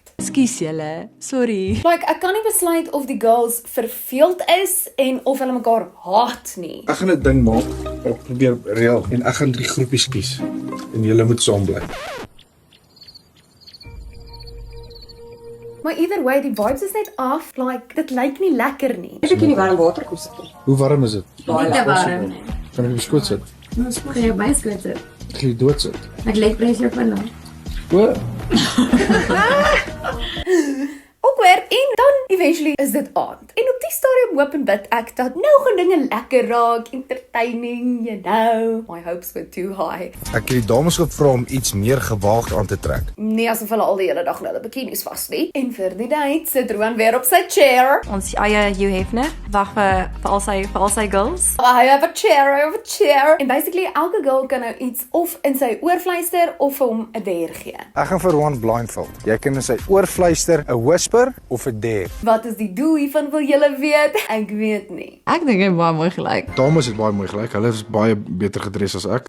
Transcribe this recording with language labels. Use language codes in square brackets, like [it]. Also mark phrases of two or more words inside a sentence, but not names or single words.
[af] Ekskuus julle. Sorry. Like, ek kan nie besluit of die girls verveeld is en of hulle mekaar haat nie. Ek gaan 'n ding maak. Ek probeer reël en ek gaan 3 groepies kies. En julle moet saam bly. Maar [en] either way, [af] die vibes is net af. Like, dit lyk nie lekker nie. Ek in die warm water kom sit. Hoe warm is dit? Nie te warm. Kan ek op die skoot sit? Ons moet jy by skoot sit. Ek gaan dood sit. Ek lê presies op hulle. O, Awkward en dan eventually is dit aand. En op die stadium hoop en bid ek dat nou gaan dinge lekker raak, [en] entertaining, you know. My hopes were too high. [af] Ek het die dames gevra om iets meer gewaagd aan te trek. Nie asof hulle al die hele dag in hulle bikinis vas nie. En vir die date sit Roan weer op sy chair. Ons eie Hugh Hefner wag vir al sy girls. [en] I have a chair. [af] En basically elke girl kan nou iets of in sy oor fluister of vir hom 'n dare gee. Ek gaan vir Roan blindfold. Jy kan in sy oor fluister, 'n whisper of 'n dare. Wat is die doel hiervan wil julle weet? Ek weet nie. Ek dink hy baie mooi gelyk. dames het baie mooi gelyk. Hulle is baie beter gedres as ek.